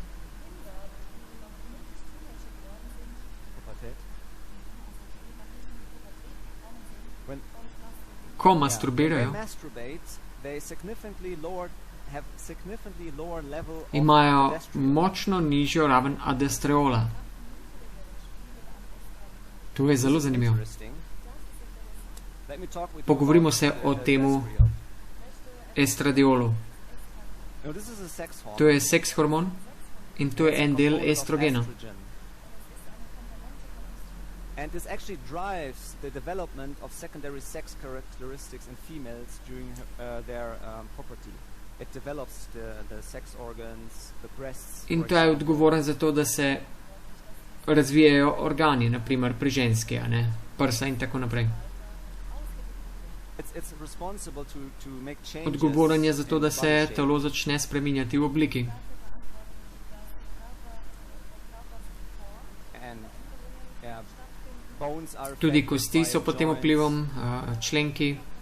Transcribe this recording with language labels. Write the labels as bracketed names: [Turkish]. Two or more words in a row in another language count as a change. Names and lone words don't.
[Slovenian] ko masturbirajo, imajo močno nižjo raven aldostrerola. To je zelo zanimivo. Pogovorimo se o temu estradiolu. To je seks hormon in to je en del estrogena. [English] And this actually drives the development of secondary sex characteristics in females during their puberty. It develops the sex organs, the breasts. [Slovenian] In to je odgovoren za to, da se razvijajo organi, naprimer pri ženski, a ne, prsa in tako naprej. Odgovoren je za to, da se telo začne spreminjati v obliki. Tudi kosti so pod tem vplivom, členki.